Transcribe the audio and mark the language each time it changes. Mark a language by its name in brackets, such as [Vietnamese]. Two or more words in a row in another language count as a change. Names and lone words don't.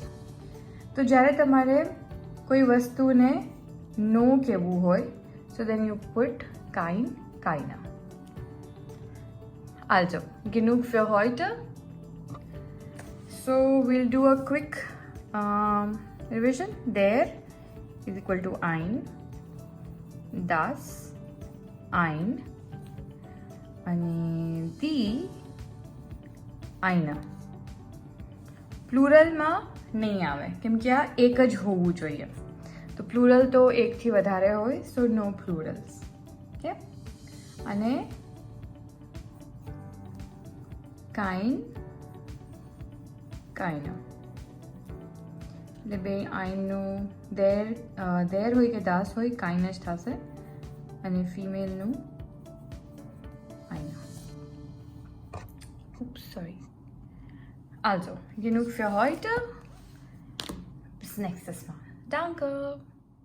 [Gujarati] તો જ્યારે તમારે કોઈ વસ્તુને નો કહેવું હોય [English] so then you put [Gujarati] keine. [German] Also, genug für heute. [English] So we'll do a quick revision. Der is equal to ein, [German] das, ein, [English] and [German] die, eine. [Gujarati] પ્લુરલમાં નહીં આવે કેમ કે આ એક જ હોવું જોઈએ તો પ્લુરલ તો એકથી વધારે હોય [English] so no plurals okay [Gujarati] અને keine એટલે બે આઈનનું દેર હોય કે દાસ હોય કાઈને જ થશે અને ફિમેલનું આઈના [English] oops sorry. [German] Also genug für heute bis nächstes Mal. Danke.